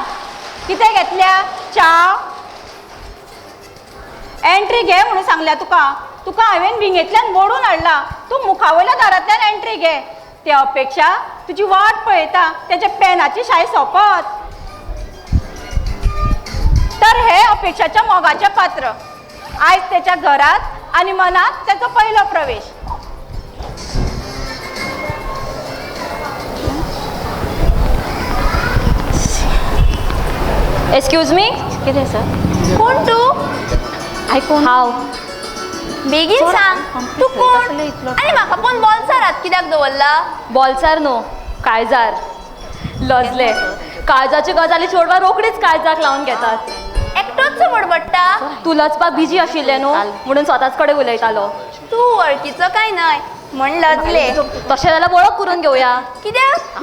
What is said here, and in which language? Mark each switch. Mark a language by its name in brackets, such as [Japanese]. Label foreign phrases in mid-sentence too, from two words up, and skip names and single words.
[Konkani] कितें घेतल्या च्या एंट्री घे म्हणून सांगल्या तुका तुका हांवें विंगेतल्यान बोडून हाडला तू मुखावयल्या दारांतल्यान एंट्री घे ते अपेक्षा तुजी वाट पळयता तेच्या पेनाची शाय सोंपत तर हे अपेक्षाच्या मोगाचे पात्र आयज [Marathi] त्याच्या घरात आणि मनात त्याचा पहिला प्रवेश [English] excuse me [Konkani] कितें सर कोण तू आयकोन हांव बेगीन सांग तू कोण आनी म्हाका कोण बॉल्सारात कित्याक दवरला बॉल्सार न्हू काळजार लजले काळजाची गजाली चेडवां रोकडीच काळजाक लावन घेतात एकटोच बडबडटा तू लचपाक बिजी आशिल्ले न्हू म्हणून स्वताच कडेन उलयतालो तू वळखीचो काय न्हय म्हण लजले तशें जाल्यार वळख करून घेवया कित्याक